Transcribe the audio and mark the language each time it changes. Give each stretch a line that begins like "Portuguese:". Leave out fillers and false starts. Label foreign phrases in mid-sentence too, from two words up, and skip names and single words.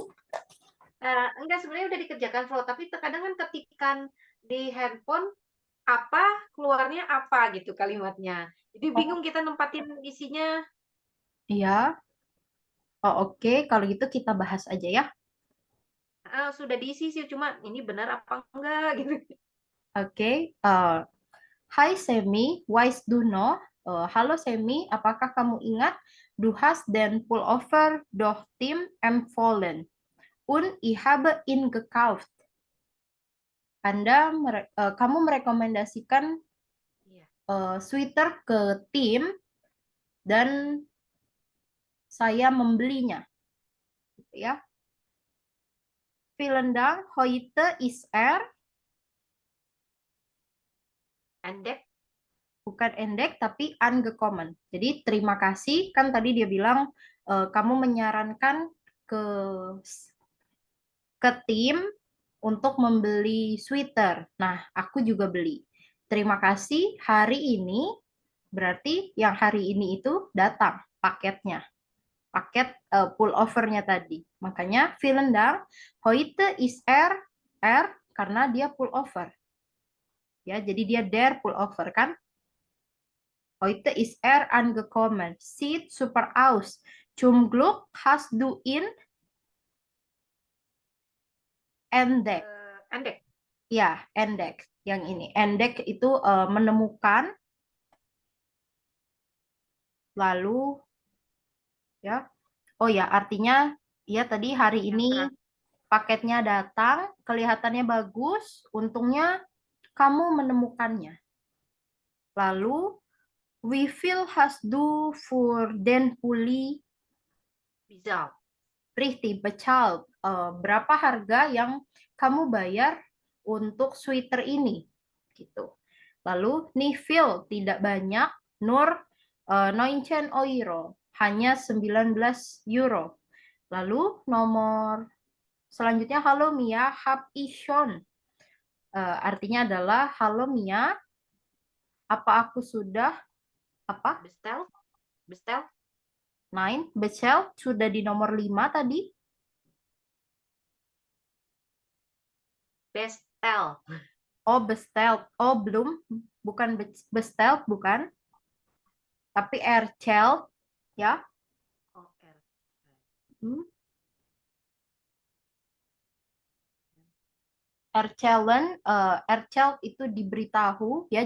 Indonesian: Enggak, sebenarnya udah dikerjakan, Flo, tapi terkadang kan ketikan di handphone apa, keluarnya apa gitu kalimatnya. Jadi bingung kita nempatin isinya. Iya. Oh, oke. Kalau gitu kita bahas aja, ya. Sudah diisi sih, cuma ini benar apa enggak gitu. Oke. Hai Semi,
German: weißt du noch?
Indonesian: Halo Semi, apakah kamu ingat?
German: Du hast den Pullover doch Tim empfohlen. Und ich habe ihn gekauft.
Indonesian: Kamu merekomendasikan sweater ke Tim dan saya membelinya. Gitu, ya.
German: Vielen Dank, heute ist Endek.
Indonesian: bukan endek tapi angekommen. Jadi terima kasih, kan tadi dia bilang kamu menyarankan ke tim untuk membeli sweater. Nah, aku juga beli. Terima kasih, hari ini berarti yang hari ini itu datang paketnya. Paket pullovernya tadi. Makanya
German: vielen Dank, heute ist
Indonesian: karena dia pullover. Ya, jadi dia
German: der pullover
Indonesian: kan?
German: Heute ist angekommen. Sieht super aus. Zum Glück hast du ihn entdeckt. Endek.
Indonesian: Ya, entdeckt. Yang ini. Entdeckt itu menemukan. Lalu, ya. Oh ya, artinya ya tadi hari ini paketnya datang, kelihatannya bagus, untungnya kamu menemukannya. Lalu,
German: wie viel hast du für den Pulli Bizarre. richtig bezahlt?
Indonesian: Berapa harga yang kamu bayar untuk sweater ini? Gitu. Lalu,
German: nicht viel,
Indonesian: tidak banyak,
German: nur 19 euro,
Indonesian: hanya 19 euro. Lalu, nomor selanjutnya, halo Mia,
German: hab ich schon.
Indonesian: Artinya adalah, halo Mia, apa aku sudah Apa?
German: Bestel? Bestel?
Indonesian: 9. Bestellt sudah di nomor 5 tadi.
German: Bestel.
Indonesian: Oh, bestellt. Oh, belum. Bukan bestellt, bukan. Tapi erchelt, ya. Oh, Hmm. Erchelt itu diberitahu, ya.